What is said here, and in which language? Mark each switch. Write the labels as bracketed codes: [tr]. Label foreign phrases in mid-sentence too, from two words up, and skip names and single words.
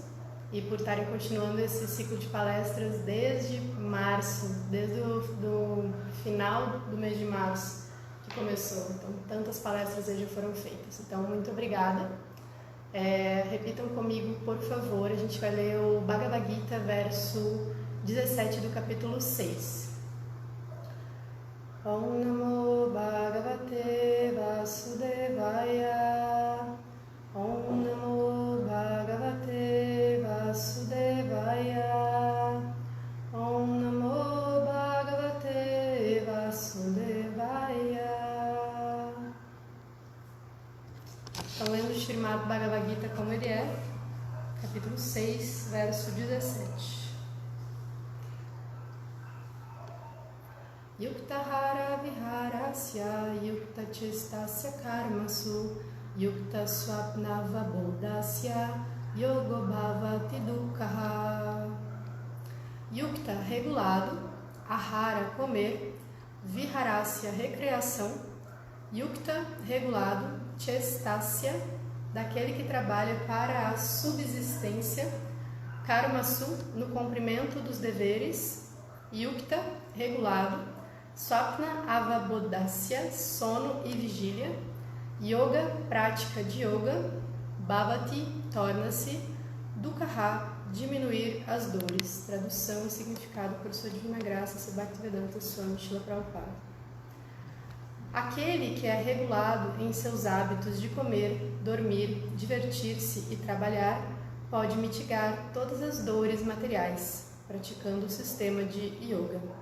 [pt] E por estarem continuando esse ciclo de palestras desde março, desde o final do mês de março que começou. Então, tantas palestras aí já foram feitas. Então, muito obrigada. Repitam comigo, por favor. A gente vai ler o Bhagavad Gita, verso 17 do capítulo 6. [sa] ॐ नमो भगवते वासुदेवाय. ॐ नमो भगवते वासुदेवाय. ॐ नमो भगवते वासुदेवाय. [pt] Estão lendo o Srimad Bhagavad Gita como ele é, capítulo 6, verso 17. [sa] युक्ताहार विहारस्य युक्त चेष्टस्य कर्मसु युक्त स्वप्नाव बोधस्य योगो भवति दुःखहा. [pt] Yukta, regulado, ahara, comer, viharasya, recreação, yukta, regulado, chestasya, daquele que trabalha para a subsistência, karmasu, no cumprimento dos deveres, yukta, regulado, [sa] स्वप्न अवबोधस्य, [pt] sono e vigília, yoga, prática de yoga, bhavati, torna-se, dukkaha, diminuir as dores. Tradução e significado por Sua Divina Graça, Bhaktivedanta Swami Srila Prabhupada. Aquele que é regulado em seus hábitos de comer, dormir, divertir-se e trabalhar, pode mitigar todas as dores materiais, praticando o sistema de yoga.